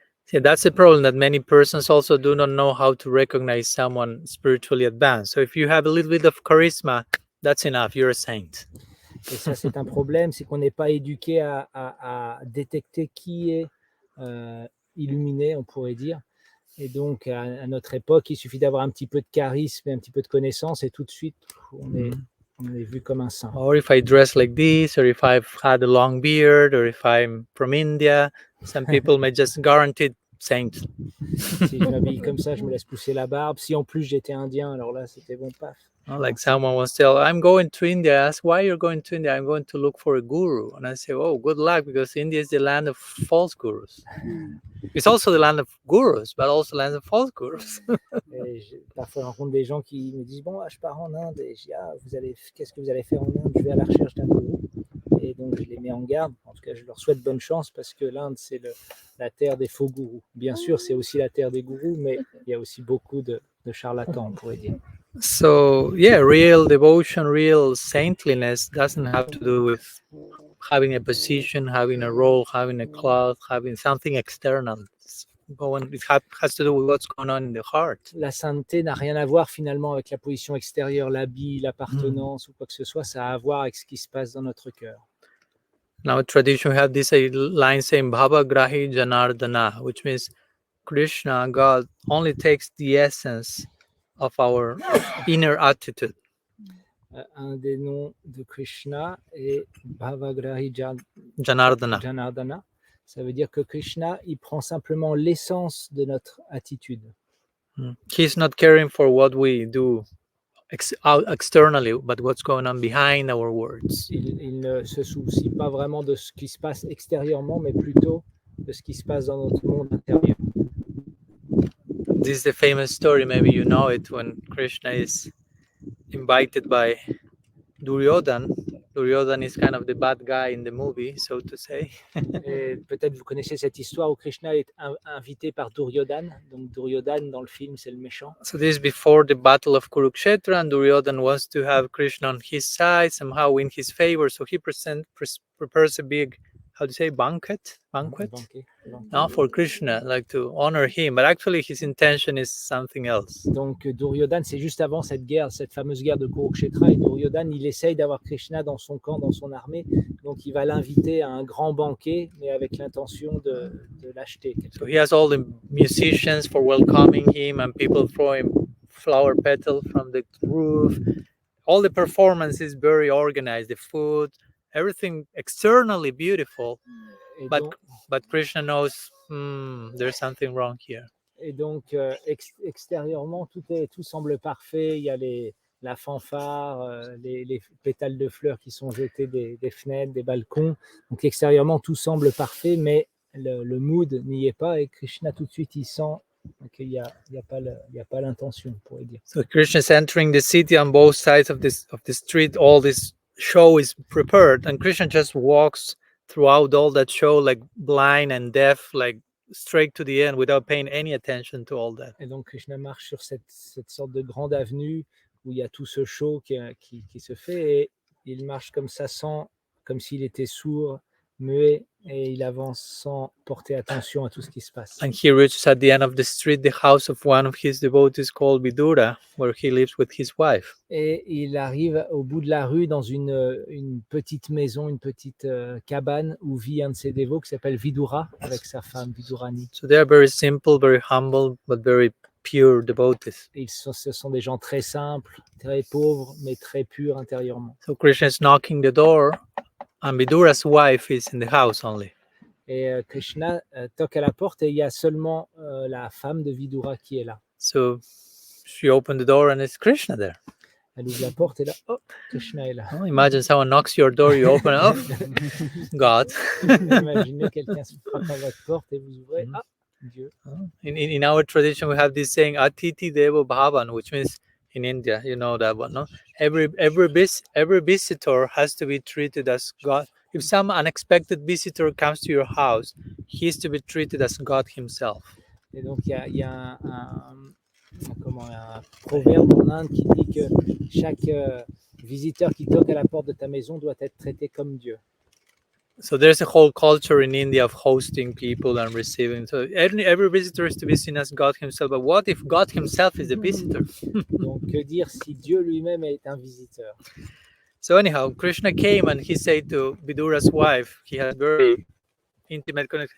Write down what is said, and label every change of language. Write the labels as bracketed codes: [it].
[en] Yeah, that's the problem, that many persons also do not know how to recognize someone spiritually advanced. So if you have a little bit of charisma, that's enough. You're a saint. [fr] Et ça, c'est un problème, c'est qu'on n'est pas éduqué à détecter qui est illuminé, on pourrait dire. Et donc, à notre époque, il suffit d'avoir un petit peu de charisme et un petit peu de connaissance et tout de suite, on est vu comme un saint. [en] Or if I dress like this, or if I've had a long beard, or if I'm from India, some people may just guarantee saint. [fr] Si je m'habille comme ça, je me laisse pousser la barbe. Si en plus j'étais indien, alors là, c'était bon, paf. [en] Like someone was telling, I'm going to India. I asked, why you're going to India? I'm going to look for a guru. And I say, oh, good luck, because India is the land of false gurus. It's also the land of gurus, but also the land of false gurus. [fr] Et parfois, je rencontre des gens qui me disent, bon, je pars en Inde. Et je dis, qu'est-ce que vous allez faire en Inde? Je vais à la recherche d'un gourou. Et donc, je les mets en garde. En tout cas, je leur souhaite bonne chance parce que l'Inde, c'est la terre des faux gourous. Bien sûr, c'est aussi la terre des gourous, mais il y a aussi beaucoup de charlatans, on pourrait dire. [en] So, yeah, real devotion, real saintliness doesn't have to do with having a position, having a role, having a cloth, having something external. It has to do with what's going on in the heart. [fr] La sainteté n'a rien à voir finalement avec la position extérieure, l'habit, l'appartenance ou quoi que ce soit. Ça a à voir avec ce qui se passe dans notre cœur. [en] Now, tradition, we have this line saying Bhava Grahi Janardana, which means Krishna, God, only takes the essence of our inner attitude. [fr] Un des noms de Krishna est Bhavagrahi Janardana. Janardana. Ça veut dire que Krishna, il prend simplement l'essence de notre attitude. [en] He's not caring for what we do externally, but what's going on behind our words. [fr] Il ne se soucie pas vraiment de ce qui se passe extérieurement, mais plutôt de ce qui se passe dans notre monde intérieur. [en] This is the famous story, maybe you know it, when Krishna is invited by Duryodhan. Duryodhan is kind of the bad guy in the movie, so to say. [fr] Et peut-être vous connaissez cette histoire où Krishna est invité par Duryodhan. Donc Duryodhan dans le film, c'est le méchant. [en] So this is before the battle of Kurukshetra, and Duryodhan wants to have Krishna on his side, somehow win his favor. So he prepares a big, how do you say, banquet? Banquet. No, for Krishna, like to honor him. But actually his intention is something else. [fr] Donc Duryodhan, c'est juste avant cette guerre, cette fameuse guerre de Kurukshetra. Et Duryodhan, il essaye d'avoir Krishna dans son camp, dans son armée. Donc il va l'inviter à un grand banquet, mais avec l'intention de l'acheter. [en] So he has all the musicians for welcoming him, and people throwing flower petals from the roof. All the performance is very organized. The food, everything externally beautiful, but Krishna knows there's something wrong here. [fr] Et donc extérieurement, tout semble parfait. Il y a la fanfare, les pétales de fleurs qui sont jetés des fenêtres, des balcons. Donc extérieurement, tout semble parfait, mais le mood n'y est pas. Et Krishna, tout de suite, il sent qu'il n'y a pas l'intention, on pourrait dire. [en] So Krishna is entering the city on both sides of the street. All this show is prepared, and Krishna just walks throughout all that show like blind and deaf, like straight to the end without paying any attention to all that. [fr] Et donc Krishna marche sur cette sorte de grande avenue où il y a tout ce show qui se fait, et il marche comme ça, comme s'il était sourd, muet, et il avance sans porter attention à tout ce qui se passe. [en] And he reaches at the end of the street the house of one of his devotees called Vidura, where he lives with his wife. [fr] Et il arrive au bout de la rue dans une petite maison, une petite cabane où vit un de ses dévots qui s'appelle Vidura, avec sa femme Vidurani. [en] So they are very simple, very humble, but very pure devotees. [fr] Ce sont des gens très simples, très pauvres, mais très purs intérieurement. [en] So Krishna is knocking the door, and Vidura's wife is in the house only. [fr] Et Krishna toque à la porte, et il y a seulement la femme de Vidura qui est là. [en] So she opened the door, and it's Krishna there. [fr] Elle ouvre la porte, et là, oh, Krishna est là. [en] Oh, imagine someone knocks your door, you open it, oh, God. [fr] Imaginez quelqu'un se frappe à votre porte et vous ouvrez, ah, Dieu. [en] In our tradition, we have this saying, [sa] Atiti Devo Bhavan, [en] which means in India, you know that one, no? Every visitor has to be treated as God. If some unexpected visitor comes to your house, he is to be treated as God himself. [fr] Et donc, il y a un proverbe en Inde qui dit que chaque visiteur qui toque à la porte de ta maison doit être traité comme Dieu. [en] So there's a whole culture in India of hosting people and receiving. So every visitor is to be seen as God himself. But what if God himself is the visitor? [fr] Donc, que dire si Dieu lui-même est un visiteur? [en] So anyhow, Krishna came and he said to Vidura's wife, he had very intimate connection.